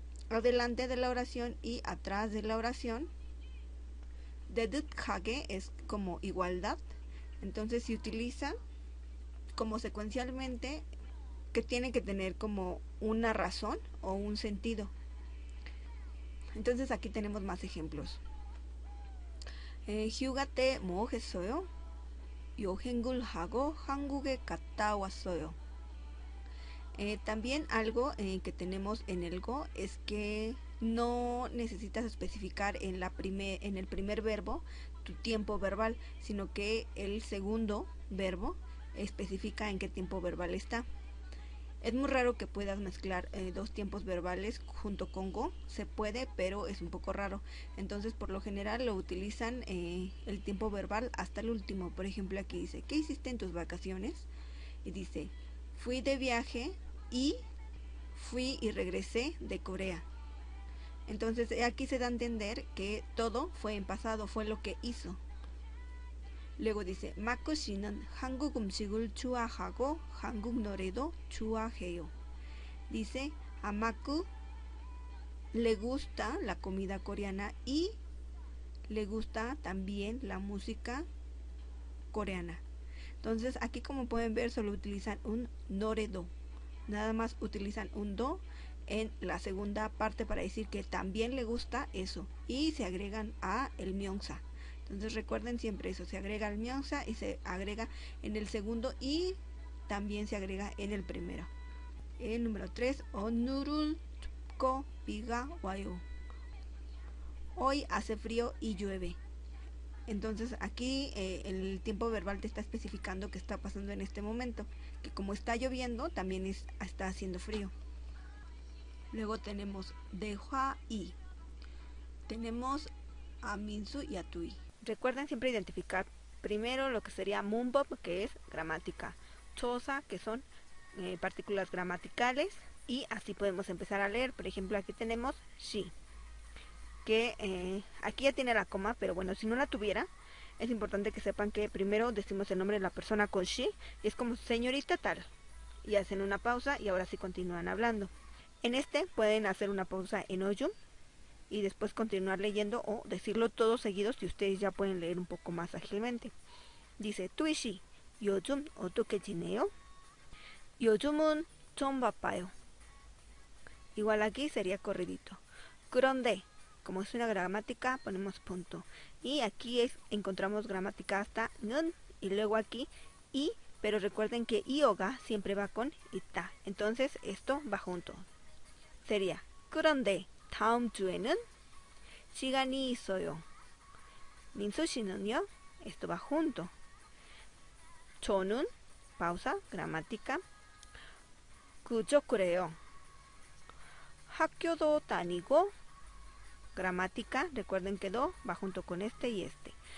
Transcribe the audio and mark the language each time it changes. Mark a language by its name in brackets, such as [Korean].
[Spanish] Adelante de la oración y atrás de la oración. 따뜻하게 es como igualdad. Entonces se utiliza como secuencialmente, que tiene que tener como una razón o un sentido. Entonces aquí tenemos más ejemplos. [Korean] 휴가 때 뭐 했어요? 여행을 하고 한국에 갔다 왔어요. [Spanish] También algo que tenemos en el go es que no necesitas especificar en el primer verbo tu tiempo verbal, sino que el segundo verbo especifica en qué tiempo verbal está. Es muy raro que puedas mezclar dos tiempos verbales junto con go. Se puede, pero es un poco raro. Entonces, por lo general lo utilizan el tiempo verbal hasta el último. Por ejemplo, aquí dice, ¿qué hiciste en tus vacaciones? Y dice, fui de viaje y fui y regresé de Corea. Entonces, aquí se da a entender que todo fue en pasado, fue lo que hizo. Luego dice, [Korean] 마크 씨는 한국 음식을 좋아하고 한국 노래도 좋아해요. [Spanish] Dice, a Maku le gusta la comida coreana y le gusta también la música coreana. Entonces, aquí como pueden ver, solo utilizan un 노래도. Nada más utilizan un do en la segunda parte para decir que también le gusta eso. Y se agregan a el 명사. Entonces recuerden siempre eso, se agrega el 명사 y se agrega en el segundo y también se agrega en el primero. El número 3, [Korean] 오늘은 춥고 비가 와요. [Spanish] Hoy hace frío y llueve. Entonces aquí el tiempo verbal te está especificando qué está pasando en este momento, que como está lloviendo también está haciendo frío. Luego tenemos Dehua y. Tenemos a Minsu y a Tui. Recuerden siempre identificar primero lo que sería 문법, que es gramática, chosa, que son partículas gramaticales, y así podemos empezar a leer. Por ejemplo, aquí tenemos shi, que aquí ya tiene la coma, pero bueno, si no la tuviera, es importante que sepan que primero decimos el nombre de la persona con shi, y es como señorita tal, y hacen una pausa y ahora sí continúan hablando. En este pueden hacer una pausa en oyum y después continuar leyendo o decirlo todos seguidos si ustedes ya pueden leer un poco más ágilmente. [Korean] Dice, tuishi, 요즘 어떻게 지내요? 요즘은 좀 바빠요. [Spanish] Igual aquí sería corridito. 그런데, como es una gramática, ponemos punto. Y aquí encontramos gramática hasta 는 y luego aquí y, pero recuerden que ioga siempre va con ita. Entonces esto va junto. [Korean] Sería 그런데 다음 주에는 시간이 있어요. 민수 씨는요? [Spanish] Esto va junto. 저는 pausa, gramática. [Korean] 그저 그래요. [Spanish] 학교도 다니고 gramática, recuerden que do va junto con este y este.